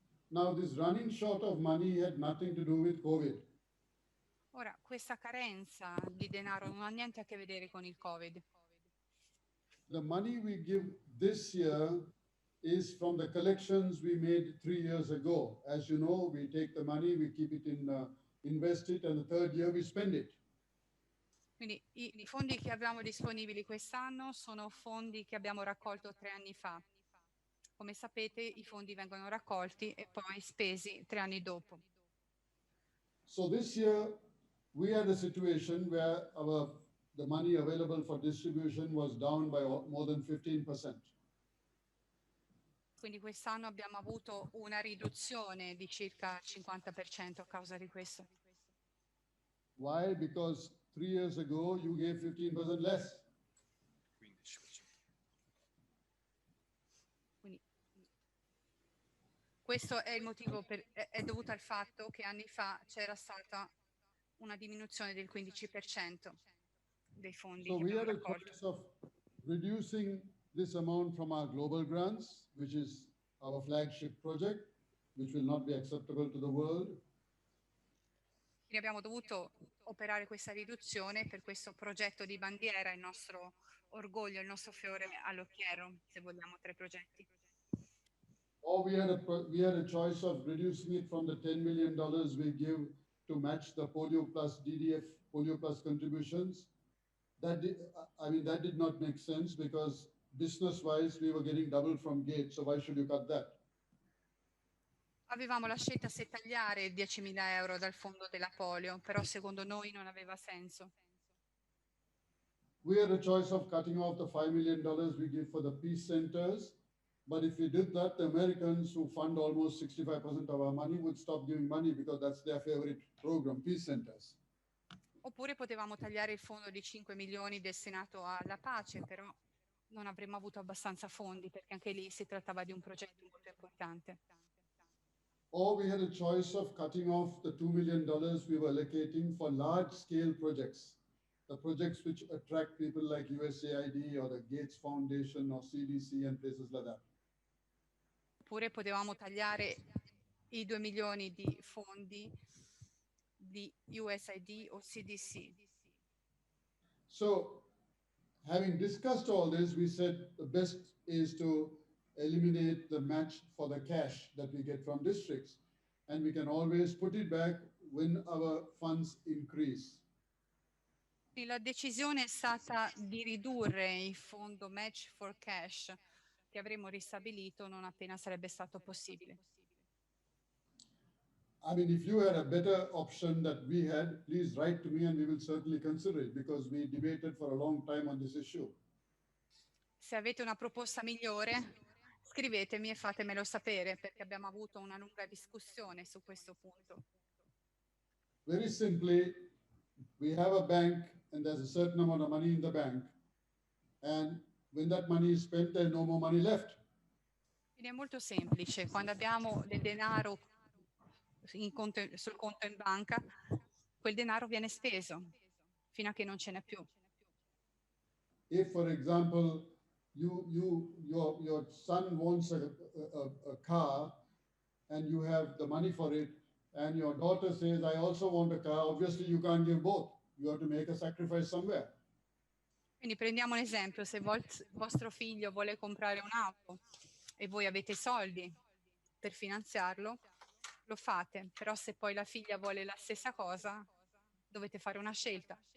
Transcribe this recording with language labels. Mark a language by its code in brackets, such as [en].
[en] Now, this running short of money had nothing to do with COVID. [it] Ora, questa carenza di denaro non ha niente a che vedere con il Covid. [en] The money we give this year is from the collections we made 3 years ago. As you know, we take the money, we keep it invest it, and the third year we spend it. [it] Quindi i fondi che abbiamo disponibili quest'anno sono fondi che abbiamo raccolto 3 anni fa. Come sapete, i fondi vengono raccolti e poi spesi 3 anni dopo. [en] So this year, we had a situation where the money available for distribution was down by more than 15%. [it] Quindi quest'anno abbiamo avuto una riduzione di circa il 50% a causa di questo. [en] Why? Because 3 years ago, you gave 15% less. [it] Quindi, questo è il motivo, è dovuto al fatto che anni fa c'era stata una diminuzione del 15% dei fondi [en] So [it] che [en] we [it] abbiamo [en] had a [it] raccolto. [en] choice of reducing this amount from our global grants, which is our flagship project, which will not be acceptable to the world. [it] Quindi abbiamo dovuto operare questa riduzione per questo progetto di bandiera, il nostro orgoglio, il nostro fiore all'occhiello, se vogliamo, tra i progetti. [en] Or we had a choice of reducing it from the $10 million we give to match the Polio Plus DDF Polio Plus contributions. That did not make sense because business-wise we were getting double from Gates. So why should you cut that? [it] Avevamo la scelta se tagliare 10.000 euro dal fondo della polio, però secondo noi non aveva senso. [en] We had a choice of cutting off the $5 million we give for the peace centers. But if we did that, the Americans who fund almost 65% of our money would stop giving money because that's their favorite program, peace centers. [it] Oppure potevamo tagliare il fondo di 5 milioni destinato alla pace, però non avremmo avuto abbastanza fondi perché anche lì si trattava di un progetto molto importante. [en] Or we had a choice of cutting off the $2 million we were allocating for large-scale projects, the projects which attract people like USAID or the Gates Foundation or CDC and places like that. [it] Oppure potevamo tagliare i 2 milioni di fondi di USAID o CDC. [en] So, having discussed all this, we said the best is to eliminate the match for the cash that we get from districts. And we can always put it back when our funds increase. [it] La decisione è stata di ridurre il fondo Match for Cash che avremmo ristabilito non appena sarebbe stato possibile. [en] I mean, if you had a better option that we had, please write to me and we will certainly consider it because we debated for a long time on this issue. [it] Se avete una proposta migliore, scrivetemi e fatemelo sapere perché abbiamo avuto una lunga discussione su questo punto. [en] Very simply, we have a bank and there's a certain amount of money in the bank. And when that money is spent, there's no more money left. [it] Quindi è molto semplice. Quando abbiamo del denaro sul conto in banca, quel denaro viene speso fino a che non ce n'è più. [en] If, for example, your son wants a car and you have the money for it, and your daughter says, I also want a car, obviously you can't give both. You have to make a sacrifice somewhere. [it] Quindi prendiamo un esempio, se vostro figlio vuole comprare un'auto e voi avete i soldi per finanziarlo, lo fate, però se poi la figlia vuole la stessa cosa, dovete fare una scelta.